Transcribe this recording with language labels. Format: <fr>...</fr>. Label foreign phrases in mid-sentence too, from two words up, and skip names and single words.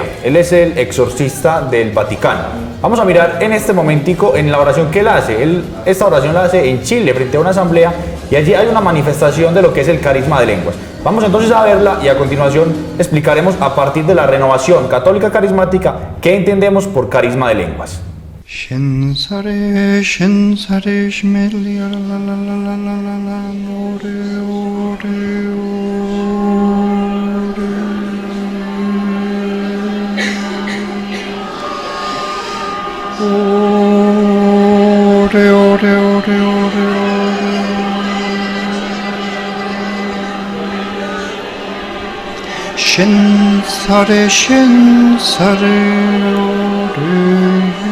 <es>Él es el exorcista del Vaticano. Vamos a mirar en este momentico en la oración que él hace. Esta oración la hace en Chile frente a una asamblea y allí hay una manifestación de lo que es el carisma de lenguas. Vamos entonces a verla y a continuación explicaremos a partir de la renovación católica carismática qué entendemos por carisma de lenguas. Shensare, shensare, shmelia, la la la la la la la, ore, ore, ore, ore, ore, ore, shensare, shensare, ore.</es>